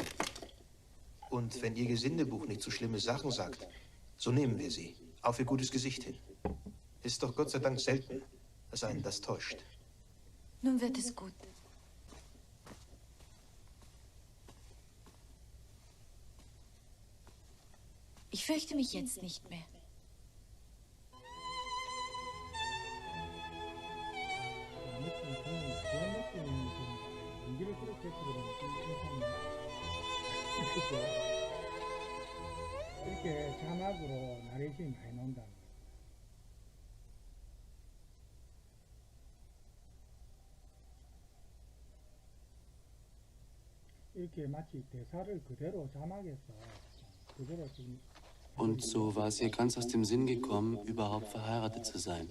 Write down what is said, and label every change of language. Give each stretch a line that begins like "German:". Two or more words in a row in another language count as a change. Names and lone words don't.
German: Und wenn Ihr Gesindebuch nicht so schlimme Sachen sagt, so nehmen wir sie. Auf Ihr gutes Gesicht hin. Ist doch Gott sei Dank selten, dass einen das täuscht. Nun wird es gut. Ich fürchte mich jetzt nicht mehr.
Korean: 이렇게 자막으로 나레이션이 많이 나온다. 이렇게 마치 대사를 그대로 자막에서 그대로 지금
German: Und so war es ihr ganz aus dem Sinn gekommen, überhaupt verheiratet zu sein.